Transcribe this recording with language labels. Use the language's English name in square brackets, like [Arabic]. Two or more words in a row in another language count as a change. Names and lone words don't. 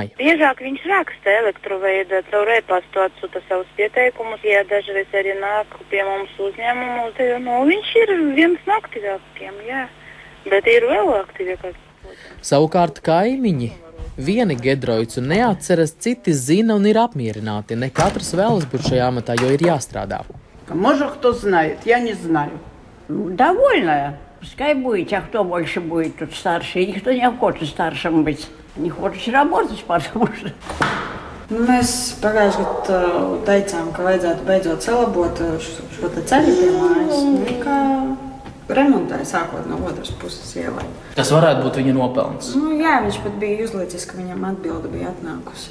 [Latvian] Biežāk viņš raksta elektroveida, caur e-pastu atsūta savus pieteikumus, ja dažreiz arī nāk pie mums uzņēmumu, viņš ir viens no aktīvākiem, jā, bet ir vēl aktīvākāk. Savukārt kaimiņi vieni Gedroicu neatceras, citi zina un ir apmierināti. Не katrs vēlas būt šajā amatā, jo ir jāstrādā. [Russian] Может, кто знает, я не знаю. Довольная. Пускай будет, а кто больше будет тут старше. Никто не хочет старшим быть. Не хочет работать, потому что... [Latvian] Mēs pagājušajā gadā teicām, ka vajadzētu beidzot salabot šo ceļu pie mājas. Remontēja sākot no otras puses ielai. Tas varētu būt viņa nopelns. Jā, viņš pat bija uzlicis, ka viņam atbilde bija atnākusi.